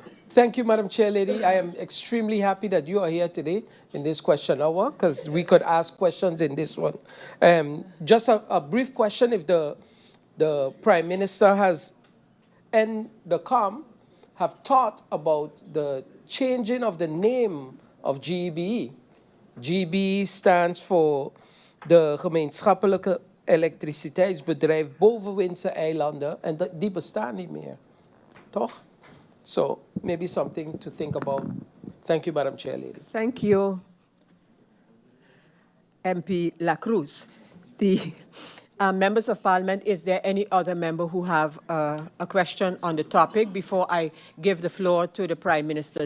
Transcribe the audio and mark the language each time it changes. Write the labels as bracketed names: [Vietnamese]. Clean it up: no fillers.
[English] Thank you, Madam Chair Lady. I am extremely happy that you are here today in this question hour, because we could ask questions in this one. Just a brief question, if the Prime Minister has, and the COM, have thought about the changing of the name of GEBE. GEBE stands for [Dutch] de gemeenschappelijke elektriciteitsbedrijf Bovenwindse Eilanden, en die bestaan niet meer, toch? [English] So maybe something to think about. Thank you, Madam Chair Lady. Thank you, MP Lacroes. The Members of Parliament, is there any other member who have a question on the topic before I give the floor to the Prime Minister?